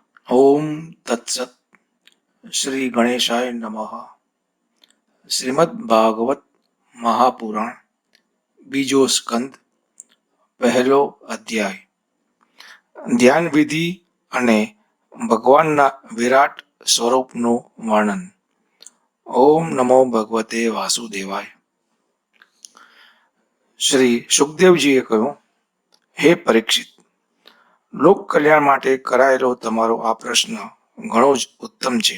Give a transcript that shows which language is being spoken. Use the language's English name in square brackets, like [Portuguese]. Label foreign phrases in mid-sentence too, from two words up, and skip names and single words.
[Sanskrit] ओम तत्सत। श्री गणेशाय नमः। [Gujarati] श्रीमद् भागवत महापुराण બીજો સ્કંદ પહેલો અધ્યાય ધ્યાન વિધિ અને ભગવાનના વિરાટ સ્વરૂપનું વર્ણન। [Sanskrit] ओम नमो भगवते वासुदेवाय। [Gujarati] શ્રી સુખદેવજીએ કહ્યું, હે પરીક્ષિત, લોક કલ્યાણ માટે કરાયેલો તમારો આ પ્રશ્ન ઘણો જ ઉત્તમ છે।